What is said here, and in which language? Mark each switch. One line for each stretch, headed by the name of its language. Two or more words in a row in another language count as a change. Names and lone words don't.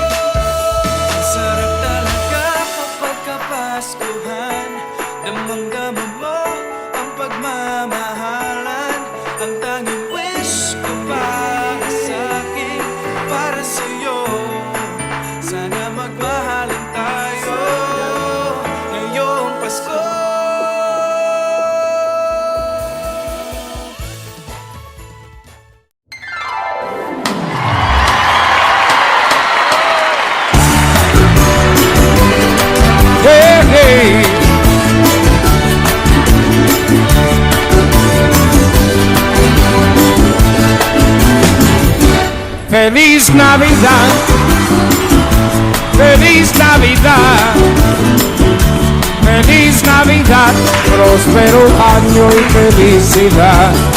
Filipino: Ang sarap talaga kapag kapaskuhan, damang-dama mo ang pagmamahalan. Ang tanging wish ko para sa'kin, para sa'yo, sana magmahalan tayo ngayong Pasko.
English: Hey, hey.
Spanish: Feliz Navidad, Feliz Navidad, Feliz Navidad, próspero año y felicidad.